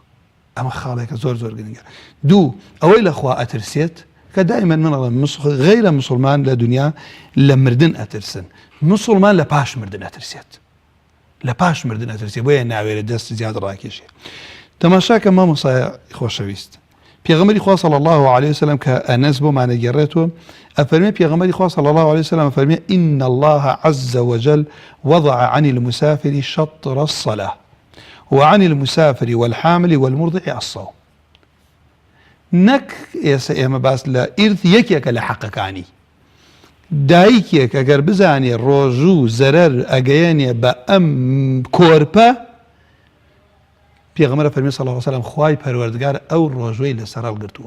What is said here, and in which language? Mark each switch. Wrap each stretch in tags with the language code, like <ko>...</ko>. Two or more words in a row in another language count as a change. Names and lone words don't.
<ckb>ئەمە خاڵێکە زۆر زۆر گرنگە. دوو، ئەوەی لە خوا ئەترسێت، کە دائما من ئەڵێم غەیرە مسلمان لە دنیا لە مردن ئەترسن، مسلمان لە پاش مردن ئەترسێت، لە پاش مردن ئەترسێت، بۆیە ناوێرە دەست زیاد ڕاکێشێ. تەماشاکە مامۆستای خۆشەویست، پێغەمبەری خوا</ckb> <ar>صلی الله علیه وسلم</ar> <ckb>کە ئەنەس بۆمانە گێڕێتەوە، ئەفەرمێ پێغەمبەری خوا</ckb> <ar>صلی الله علیه وسلم</ar> <ckb>ئەفەرمێ</ckb> <ar>إن الله عز وجل وضع عن المسافر شطر الصلاة وعن المسافر والحامل والمرضع الصوم.</ar> <ckb>نەک ئێمە باس لە ئیرث یەکێکە لە حەقەکانی. دایکێک ئەگەر بزانێ ڕۆژوو زەرەر ئەگەیەنێ بە ئەم کۆرپە، پێغەمبەر فەرمی</ckb> <ar>صلی الله علیه وسلم</ar> <ckb>خوای پەروەردگار ئەو ڕۆژوەی لەسەر هەڵگرتووە.</ckb>